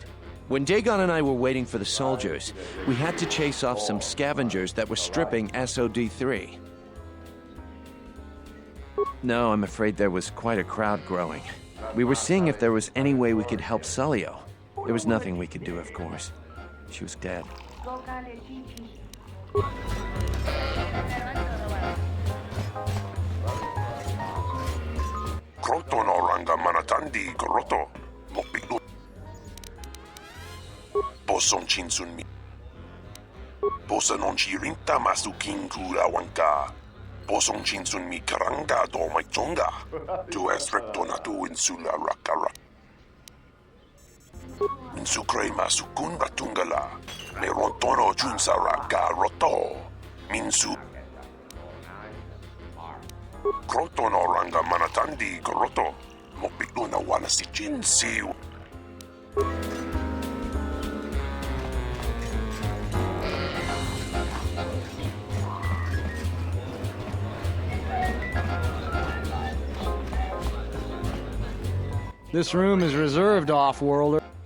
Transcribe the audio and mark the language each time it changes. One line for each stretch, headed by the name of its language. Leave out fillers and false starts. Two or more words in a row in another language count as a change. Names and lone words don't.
English: When Dagon and I were waiting for the soldiers, we had to chase off some scavengers that were stripping SOD-3. No, I'm afraid there was quite a crowd growing. We were seeing if there was any way we could help Sulio. There was nothing we could do, of course. She was dead. Kroto no ranga manatandi goroto. Mokbilu. Boson chinsunmi. Bosa non chirinta masukin kula wanka. Boson chinsunmi karanga do maichonga. Tu es rectonatu insula rakara. Minsukre masukun batungala. Me rontono junsara ga roto. Minsu. Kroto no ranga manatandi goroto. Mokbilu na wana si jinsi. This room is reserved, off-worlder.